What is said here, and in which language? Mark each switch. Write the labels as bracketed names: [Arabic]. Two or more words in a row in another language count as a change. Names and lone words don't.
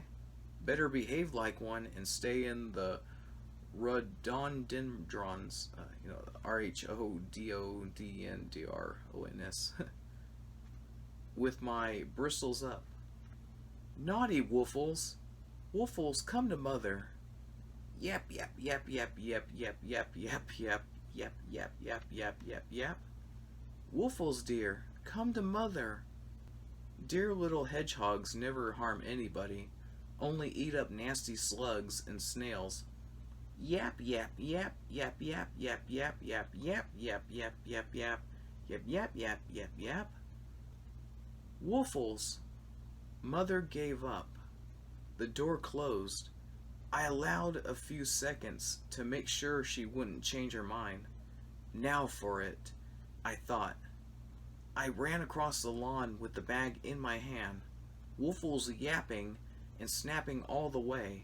[English] Better behave like one and stay in the rhododendrons. Rhododendrons. With my bristles up. Naughty Woofles! Woofles, come to mother. Yap, yap, yap, yap, yap, yap, yap, yap, yap, yap, yap, yap, yap, yap, yap. Woofles, dear, come to mother. Dear little hedgehogs never harm anybody, only eat up nasty slugs and snails. Yap, yap, yap, yap, yap, yap, yap, yap, yap, yap, yap, yap, yap, yap, yap, yap, yap, yap. Woofles! Mother gave up. The door closed. I allowed a few seconds to make sure she wouldn't change her mind. Now for it, I thought. I ran across the lawn with the bag in my hand, Woofles yapping and snapping all the way.